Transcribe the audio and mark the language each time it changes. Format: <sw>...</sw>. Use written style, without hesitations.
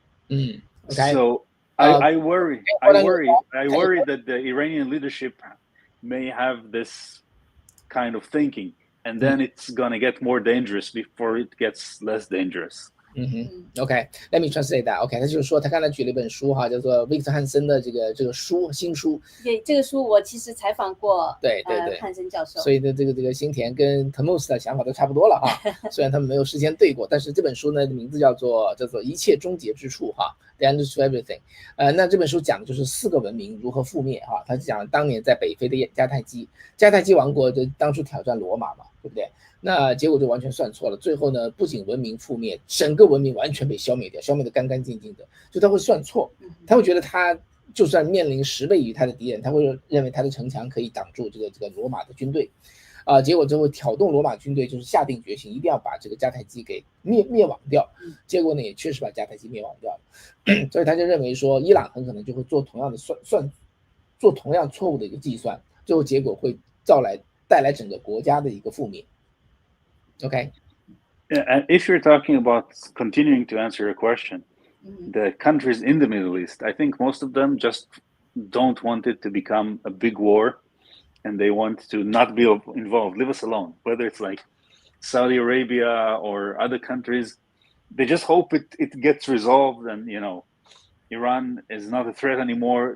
<en>Okay. So I worry that the Iranian leadership may have this kind of thinking, and then it's gonna get more dangerous before it gets less dangerous. OK, let me translate that.</en> <zh>OK， 他就是说他刚才举了一本书哈，叫做维克特汉森的这个新书。对，这个书我其实采访过，对，汉森教授。所以的这个辛田跟 Tamuz 的想法都差不多了哈。虽然他们没有事先对过，但是这本书呢名字叫做一切终结之处哈 ，The End to Everything。那这本书讲的就是4个文明如何覆灭哈。他讲当年在北非的迦太基王国就当初挑战罗马嘛，对不对？那结果就完全算错了，最后呢，不仅文明覆灭，整个文明完全被消灭掉，消灭得干干净净的。就他会算错，他会觉得他就算面临10倍于他的敌人，他会认为他的城墙可以挡住这个罗马的军队，结果就会挑动罗马军队，就是下定决心一定要把这个迦太基给灭亡掉。结果呢，也确实把迦太基灭亡掉了。所以他就认为说，伊朗很可能就会做同样的做同样错误的一个计算，最后结果会带来整个国家的一个覆灭。</zh> <en>Okay. Yeah, and if you're talking about continuing to answer your question, the countries in the Middle East, I think most of them just don't want it to become a big war, and they want to not be involved, leave us alone. Whether it's like Saudi Arabia or other countries, they just hope it gets resolved, and Iran is not a threat anymore.</en>